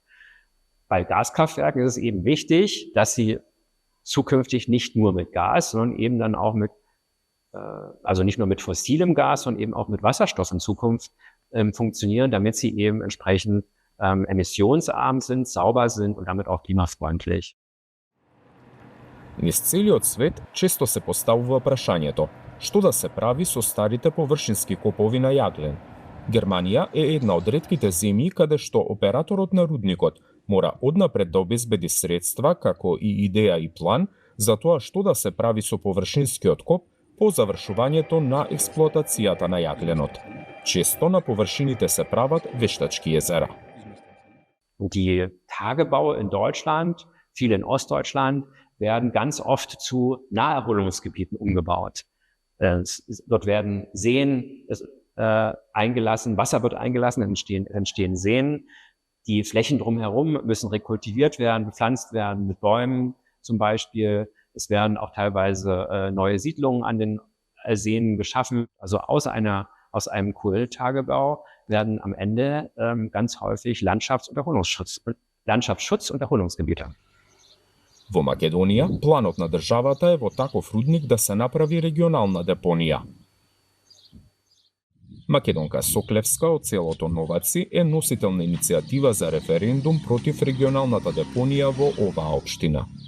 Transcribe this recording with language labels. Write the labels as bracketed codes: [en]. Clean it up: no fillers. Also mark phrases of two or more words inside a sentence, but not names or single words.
[de] Bei Gaskraftwerken ist es eben wichtig, dass sie zukünftig nicht nur mit Gas, sondern eben dann auch also nicht nur mit fossilem Gas, sondern eben auch mit Wasserstoff in Zukunft funktionieren, damit sie eben entsprechend emissionsarm sind, sauber sind und damit auch klimafreundlich. [mk] Низ целиот свет често се поставува прашањето што да се прави со старите површински копови на јаглен. Германија е една од ретките земји каде што операторот на рудникот мора однапред да обезбеди средства како и идеја и план за тоа што да се прави со површинскиот коп по завршувањето на експлоатацијата на јагленот. Често на површините се прават вештачки езера. [de] Die Tagebaue in Deutschland, viele in Ostdeutschland, werden ganz oft zu Naherholungsgebieten umgebaut. Dort werden Seen eingelassen, Wasser wird eingelassen, dann entstehen Seen. Die Flächen drumherum müssen rekultiviert werden, bepflanzt werden mit Bäumen zum Beispiel. Es werden auch teilweise neue Siedlungen an den Seen geschaffen. Also aus einem Kohletagebau werden am Ende ganz häufig Landschaftsschutz und Erholungsgebiete. [mk] Во Македонија, планот на државата е во таков рудник да се направи регионална депонија. Македонка Соклевска од селото Новаци е носител на иницијатива за референдум против регионалната депонија во оваа општина.